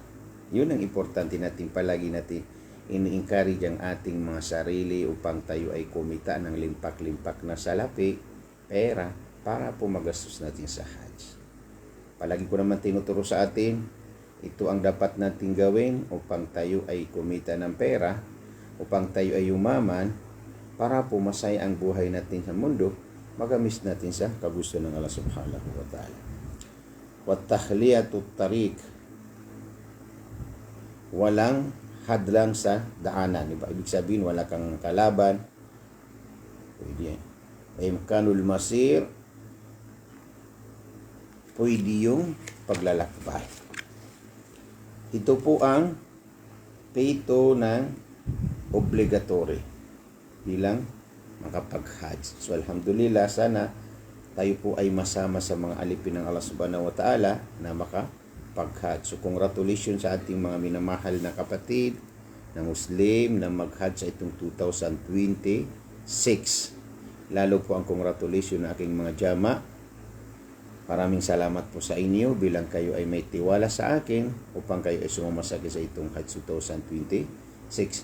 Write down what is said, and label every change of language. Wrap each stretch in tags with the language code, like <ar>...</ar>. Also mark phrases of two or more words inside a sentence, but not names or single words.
<tl>Yun ang importante natin. Palagi natin ini-encourage ang ating mga sarili upang tayo ay kumita ng limpak-limpak na salapi, pera, para po magastos natin sa Hajj. Palagi ko naman tinuturo sa atin, ito ang dapat natin gawin upang tayo ay kumita ng pera, upang tayo ay yumaman, para po masaya ang buhay natin sa mundo, magamis natin sa kagusto ng Allah</tl> <ar>سبحانه وتعالى. وتخلية الطريق.</ar> <tl>Walang hadlang sa daanan. Ibig sabihin, wala kang kalaban. Pwede yan.</tl> <ar>إمكان المسير.</ar> <tl>Pwede yung paglalakbay. Ito po ang pito ng obligatory bilang makapag-Hajj. So alhamdulillah, sana tayo po ay masama sa mga alipin ng Allah</tl> <ar>سبحانه وتعالى</ar> <tl>na makapag-Hajj. So congratulations sa ating mga minamahal na kapatid na Muslim na mag-Hajj sa itong 2026. Lalo po ang congratulations na aking mga jama. Maraming salamat po sa inyo bilang kayo ay may tiwala sa akin upang kayo ay sumamasagi sa itong Hajj 2026.</tl>